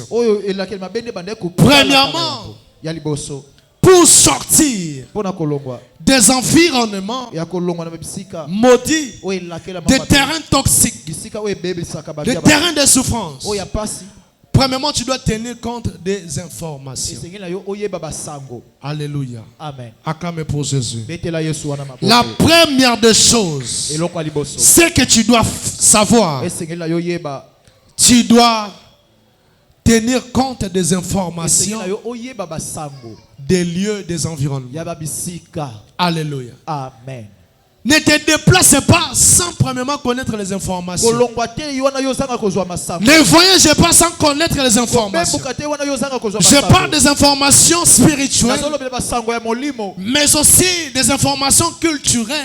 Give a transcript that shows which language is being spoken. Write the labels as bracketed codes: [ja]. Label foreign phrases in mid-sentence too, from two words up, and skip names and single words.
[fr] Premièrement, pour sortir des environnements maudits, des terrains toxiques, des terrains de souffrance, Premièrement, tu dois tenir compte des informations. Alléluia. Amen. Acclamez pour Jésus. [ln] Betela Yesu wana maboko. [fr] La première des choses, [ln] Eloko ya liboso. [fr] c'est que tu dois savoir. [ln] Esengela yo yeba. [fr] Tu dois tenir compte des informations, [ln] Esengela yo oyeba basango. [fr] des lieux, des environnements. [ln] Ya babisika. [fr] Alléluia. Amen. Ne te déplace pas sans premièrement connaître les informations. Ne voyage pas sans connaître les informations. Je parle des informations spirituelles, mais aussi des informations culturelles.